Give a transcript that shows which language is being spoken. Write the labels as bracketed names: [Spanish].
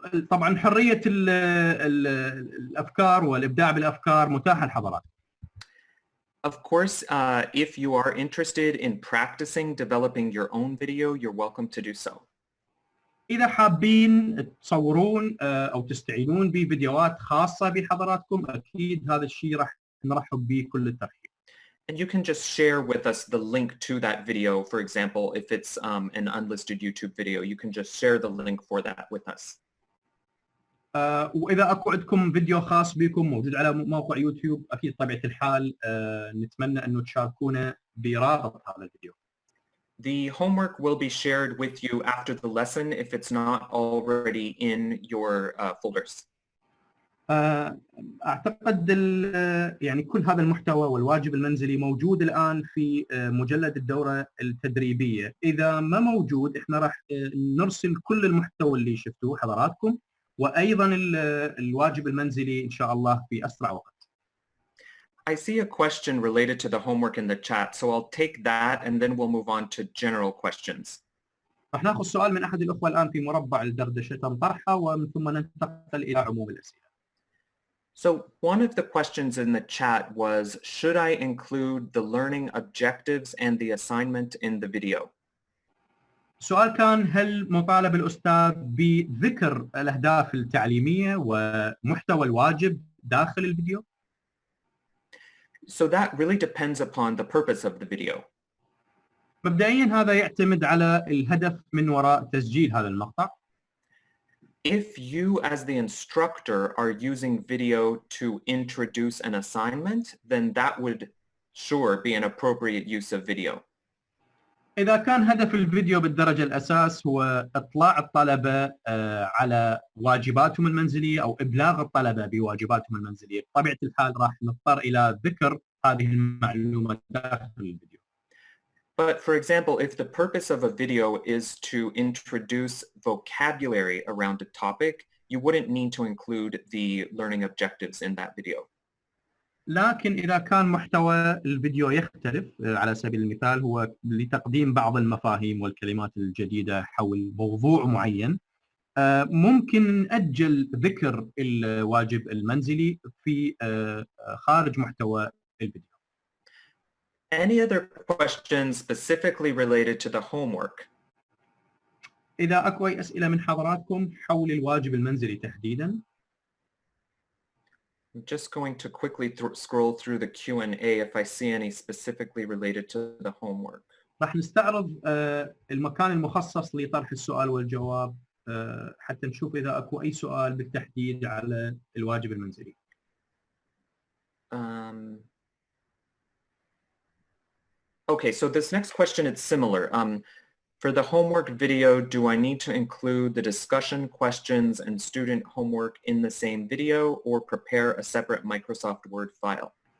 [Arabic] طبعا حرية الأفكار والإبداع بالأفكار متاحة لحضراتكم. [English] Of course, if you are interested in practicing developing your own video, you're welcome to do so. [Arabic] إذا حابين تصورون أو تستعينون بفيديوهات خاصة بحضراتكم، أكيد هذا الشيء راح نرحب به كل الترحيب. [English] And you can just share with us the link to that video. For example, if it's an unlisted YouTube video, you can just share the link for that with us. [Arabic] وإذا أكو عندكم فيديو خاص بكم موجود على موقع يوتيوب، أكيد طبيعة الحال نتمنى أنه تشاركونا برابط هذا الفيديو. [English] The homework will be shared with you after the lesson if it's not already in your folders. [Arabic] أعتقد يعني كل هذا المحتوى والواجب المنزلي موجود الآن في مجلد الدورة التدريبية. إذا ما موجود إحنا راح نرسل كل المحتوى اللي شفتوه حضراتكم، وأيضا الواجب المنزلي إن شاء الله في أسرع وقت. [English] I see a question related to the homework in the chat, so I'll take that and then we'll move on to general questions. [Arabic] راح ناخذ سؤال من أحد الأخوة الآن في مربع الدردشة تم طرحه، ومن ثم ننتقل إلى عموم الأسئلة. [English] So one of the questions in the chat was, should I include the learning objectives and the assignment in the video? [Arabic] السؤال كان هل مطالب الأستاذ بذكر الأهداف التعليمية ومحتوى الواجب داخل الفيديو؟ [English] So that really depends upon the purpose of the video. [Arabic] مبدئيا هذا يعتمد على الهدف من وراء تسجيل هذا المقطع. [English] If you as the instructor are using video to introduce an assignment, then that would sure be an appropriate use of video. [Arabic] إذا كان هدف الفيديو بالدرجة الأساس هو إطلاع الطلبة على واجباتهم المنزلية أو إبلاغ الطلبة بواجباتهم المنزلية، بطبيعة الحال راح نضطر إلى ذكر هذه المعلومات داخل الفيديو. [English] But for example, if the purpose of a video is to introduce vocabulary around a topic, you wouldn't need to include the learning objectives in that video. [Arabic] لكن إذا كان محتوى الفيديو يختلف، على سبيل المثال هو لتقديم بعض المفاهيم والكلمات الجديدة حول موضوع معين، ممكن نأجل ذكر الواجب المنزلي في خارج محتوى الفيديو. [English] Any other questions specifically related to the homework? [Arabic] إذا أكو أي أسئلة من حضراتكم حول الواجب المنزلي تحديداً. [English] I'm just going to quickly scroll through the Q&A if I see any specifically related to the homework. [Arabic] راح نستعرض المكان المخصص لطرح السؤال والجواب حتى نشوف إذا أكو أي سؤال بالتحديد على الواجب المنزلي. [English] Okay, so this next question is similar. For the homework video, do I need to include the discussion questions and student homework in the same video or prepare a separate Microsoft Word file?